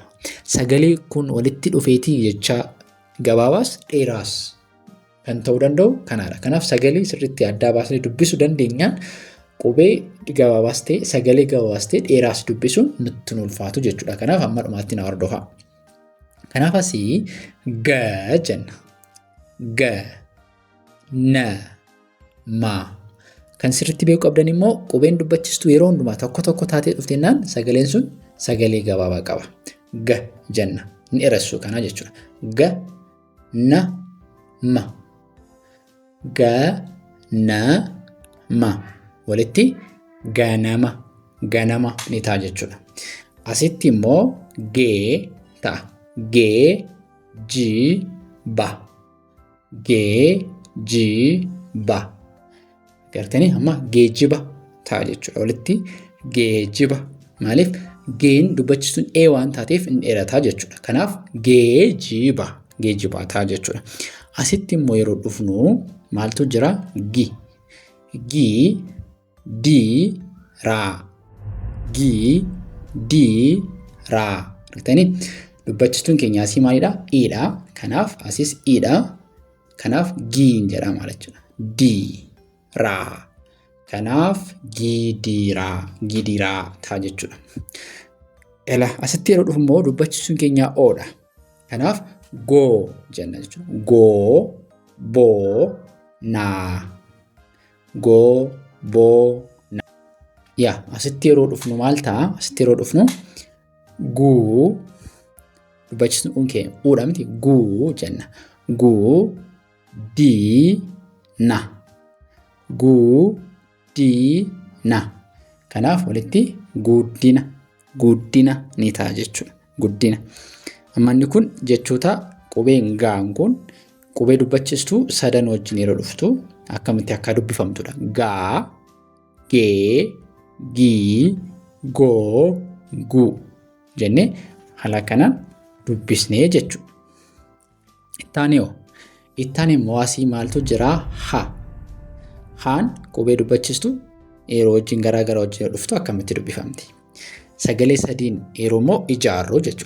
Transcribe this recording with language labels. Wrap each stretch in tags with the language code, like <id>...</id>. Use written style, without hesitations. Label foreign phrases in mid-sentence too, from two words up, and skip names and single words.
<om>Sagalee kun walitti dhufeetii jecha gabaabaas dheeraas kan ta'uu danda'u kanaadha. Kanaaf sagalee sirriitti adda baasnee dubbisuu dandeenyaan qubee gabaabaas ta'e sagalee gabaabaas ta'e dheeraas dubbisuun nutti ulfaatu jechuudha. Kanaaf amma dhumaatti na hordofa. Kanaaf asii ga jenna. Ga, na, ma. Kan sirriitti beekuu qabdan immoo qubeen dubbachistuu yeroo hundumaa tokko taatee dhufteenaan sagaleen sun sagalee gabaabaa qaba. Ga jenna. Ni dheeressu kana jechuudha. Ga, na, ma. Ga, na, ma. Walitti ganama ni ta'a jechuudha. Asitti immoo gee ta'a. Gee, ji, ba. Gee, ji, ba. Gartanii amma geejiba ta'a jechuudha. Walitti geejiba. Maaliif geen dubbachistuun waan taateef inni dheerataa jechuudha. Kanaaf geejiba ta'a jechuudha. Asitti immoo yeroo dhufnu maaltu jira? Gi, di, ra. Gi, di, ra. Gartanii dubbachistuun keenya asii maalidha? Iidha. Kanaaf asis iidha. Kanaaf giin jedhama jechuudha. Di, ra. Kanaaf gidiraa ta'a jechuudha. Asitti yeroo dhufu immoo dubbachistuun keenya oodha. Kanaaf goo jenna jechuudha. Goo, boo, naa. Goo, boo, naa. Asitti yeroo dhufnu maal ta'a? Asitti yeroo dhufnu guu, dubbachistuun keenya uudha miti, guu jenna. Guu, dii, na. Guu, dii, na. Kanaaf walitti guddina ni ta'a jechuudha. Guddina. Amma inni kun jechoota qubeen gaan kun qubee dubbachistuu sadan wajjin yeroo dhuftu akkamitti akka dubbifamtudha. Gaa, gee, gii, goo, guu jennee haala kanaan dubbisnee jechuudha. Ittaanii immoo asii maaltu jira? Haan qubee dubbachistuu yeroo wajjin garaa wajjin dhuftu akkamitti dubbifamti? Sagalee sadiin yeroo immoo ijaarru jechuudha.</om>